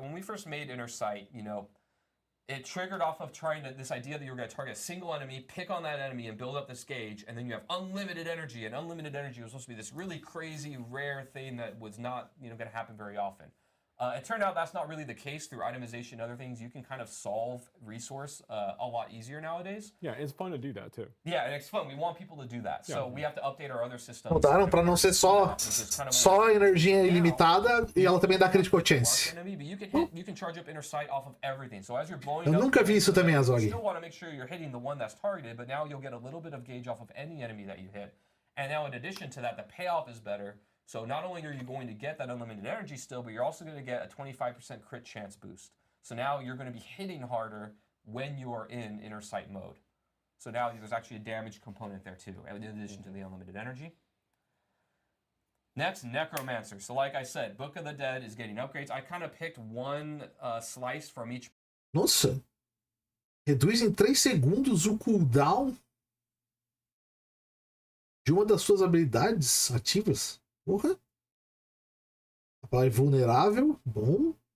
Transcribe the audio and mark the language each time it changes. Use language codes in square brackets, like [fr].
[en] When we first made Inner Sight, you know, it triggered off of this idea that you were going to target a single enemy, pick on that enemy, and build up this gauge, and then you have unlimited energy, and unlimited energy was supposed to be this really crazy, rare thing that was not, you know, going to happen very often. It turned out that's not really the case through itemization and other things. You can kind of solve resource a lot easier nowadays. Yeah, it's fun to do that too. Yeah, and it's fun. We want people to do that. Yeah. So we have to update our other systems. [pt] Mudaram pra não ser só energia ilimitada e ela também dá critical chance. [en] You can charge up inner sight off of everything. So as you're blowing [pt] Eu nunca vi isso também, Azog. [en] You still want to make sure you're hitting the one that's targeted, but now you'll get a little bit of gauge off of any enemy that you hit. And now in addition to that, the payoff is better. So not only are you going to get that unlimited energy still, but you're also going to get a 25% crit chance boost. So now you're going to be hitting harder when you are in inner sight mode. So now there's actually a damage component there too, in addition to the unlimited energy. Next, Necromancer. So like I said, Book of the Dead is getting upgrades. I kind of picked one slice from each. [pt] Nossa! Reduz em 3 segundos o cooldown de uma das suas habilidades ativas. Porra! A palavra vulnerável, bom.